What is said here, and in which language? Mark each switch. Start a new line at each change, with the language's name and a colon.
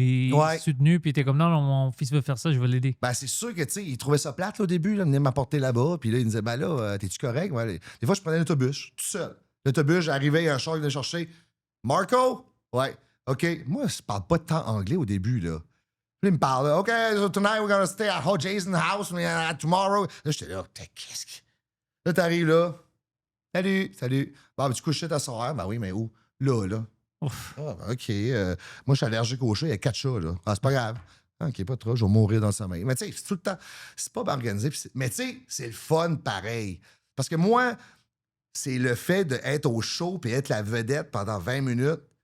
French: Il t'a soutenu, puis il était comme, non, mon fils veut faire ça, je vais l'aider. Ben, c'est sûr que, tu sais, il trouvait ça plate, là, au début, là, il venait m'apporter là-bas, puis là, il me disait, ben là, t'es-tu correct? Ouais, des fois, je prenais l'autobus, tout seul. L'autobus, j'arrivais, il y a un char qui venait chercher. Marco? Ouais. OK. Moi, je parle pas tant anglais au début, là. Puis il me parle,
English: OK, so tonight we're gonna stay at Jason's house, tomorrow.
French: Là, j'étais là, qu'est-ce que. Là, t'arrives là. Salut. Bon, ben, tu couches ta soeur? Ben oui, mais où? Là. Ouf. Ah, ben, OK. Moi, je suis allergique aux chats. Il y a 4 chats, là. Ah, c'est pas grave. OK, pas trop. Je vais mourir dans le sommeil. Mais tu sais, c'est tout le temps. C'est pas bien organisé. Mais tu sais, c'est le fun pareil. Parce que moi, c'est le fait d'être au show et être la vedette pendant 20 minutes.